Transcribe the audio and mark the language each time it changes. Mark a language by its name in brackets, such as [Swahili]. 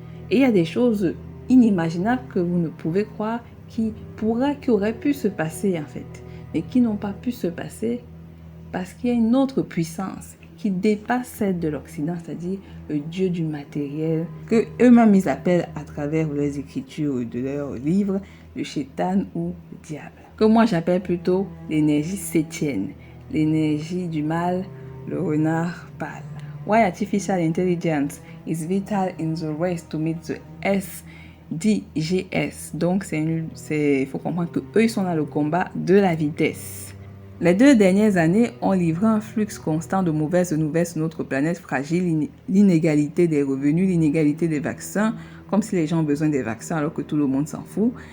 [French] Et il y a des choses inimaginables que vous ne pouvez croire qui auraient pu se passer en fait, mais qui n'ont pas pu se passer parce qu'il y a une autre puissance qui dépasse celle de l'Occident, c'est-à-dire le Dieu du matériel, que eux-mêmes ils appellent à travers leurs écritures de leurs livres, le Shaitan ou le diable, que moi j'appelle plutôt l'énergie septième, l'énergie du mal, le renard pâle. [English] Why artificial intelligence is vital in the race to meet the SDGs. [French] Donc, il faut comprendre qu'eux, ils sont dans le combat de la vitesse. Les 2 dernières années ont livré un flux constant de mauvaises nouvelles sur notre planète fragile, l'inégalité des revenus, l'inégalité des vaccins, comme si les gens ont besoin des vaccins alors que tout le monde s'en fout.